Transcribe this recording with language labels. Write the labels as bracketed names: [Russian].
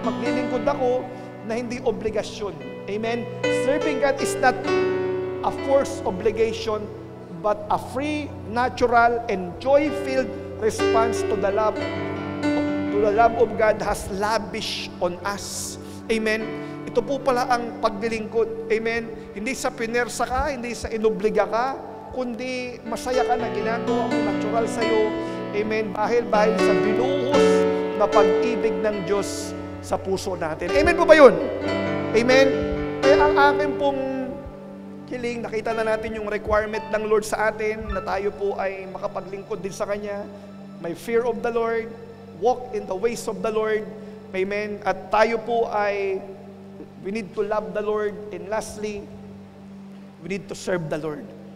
[Filipino] Maglilingkod ako na hindi obligasyon. Amen? [English] Serving God is not a forced obligation, but a free, natural, and joy-filled response to the love of God has lavished on us. Amen? [Filipino] Ito po pala ang paglilingkod. Amen? Hindi sa pinersa ka, hindi sa inobliga ka, kundi masaya ka na ginagawa mo natural sa'yo. Amen? Dahil sa binuhos na pag-ibig ng Diyos sa puso natin. Amen po ba yun? Amen? Kaya ang akin pong hiling, nakita na natin yung requirement ng Lord sa atin na tayo po ay makapaglingkod din sa Kanya. [English] May fear of the Lord, walk in the ways of the Lord. Amen? [Filipino] At tayo po ay, [English] we need to love the Lord. And lastly, we need to serve the Lord.